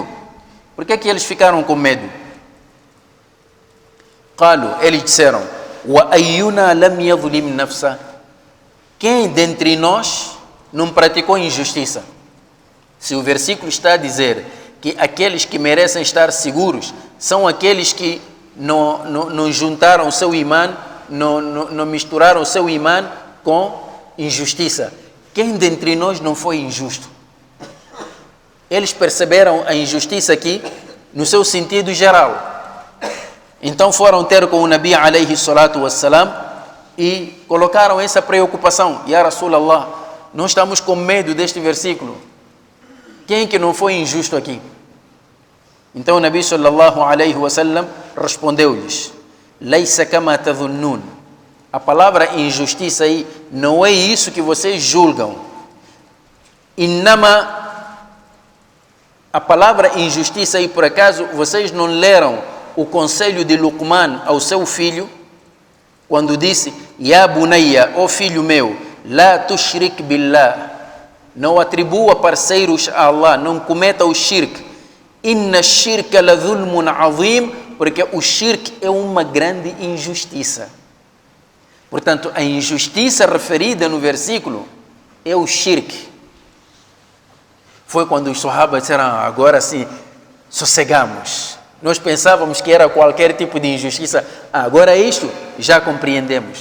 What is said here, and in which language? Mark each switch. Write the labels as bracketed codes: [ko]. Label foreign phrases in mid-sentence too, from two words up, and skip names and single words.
[pt] Por que é que eles ficaram com medo? Qalu, eles disseram, [ar] وأينا لم يظلم نفسه, [pt] quem dentre nós não praticou injustiça? Se o versículo está a dizer que aqueles que merecem estar seguros são aqueles que não juntaram o seu imã, não misturaram o seu imã com injustiça. Quem dentre nós não foi injusto? Eles perceberam a injustiça aqui no seu sentido geral. Então foram ter com o Nabi [ar] عليه الصلاة والسلام [pt] e colocaram essa preocupação. [ar] يا رسول الله, [pt] nós estamos com medo deste versículo. Quem que não foi injusto aqui? Então o Nabi [ar] صلى الله عليه وسلم [pt] respondeu-lhes: [ar] ليس كما تظنون. [pt] A palavra injustiça aí não é isso que vocês julgam. Innama, a palavra injustiça aí, por acaso, vocês não leram o conselho de Luqman ao seu filho, quando disse: [ar] يا بني, [pt] ó filho meu, [ar] لا تشرك بالله, [pt] não atribua parceiros a Allah, não cometa o shirk. [ar] إن الشرك لظلم عظيم, [pt] porque o shirk é uma grande injustiça. Portanto, a injustiça referida no versículo é o shirk. Foi quando os sahabas disseram: agora sim, sossegamos. Nós pensávamos que era qualquer tipo de injustiça. Agora isto já compreendemos.